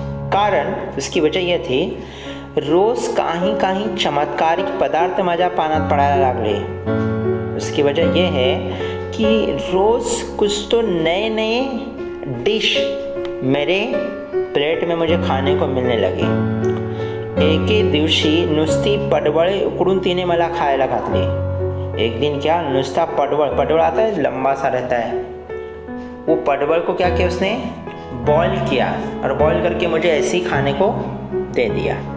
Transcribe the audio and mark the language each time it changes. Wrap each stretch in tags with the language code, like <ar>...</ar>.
<mr>कारण</mr> <hi>उसकी वजह यह थी,</hi> <mr>रोज काही काही चमत्कारिक पदार्थ माझ्या पानात पडायला लागले।</mr> <hi>उसकी वजह यह है कि रोज कुछ तो नए नए डिश मेरे प्लेट में मुझे खाने को मिलने लगे।</hi> <mr>एके दिवशी नुसती पडवळे उकडून तिने मला खायला घातली।</mr> <hi>एक दिन क्या, नुसता पडवळ आता है, लंबा सा रहता है, वो पडवळ को क्या किया उसने, बॉईल किया और बॉईल करके मुझे ऐसे ही खाने को दे दिया।</hi>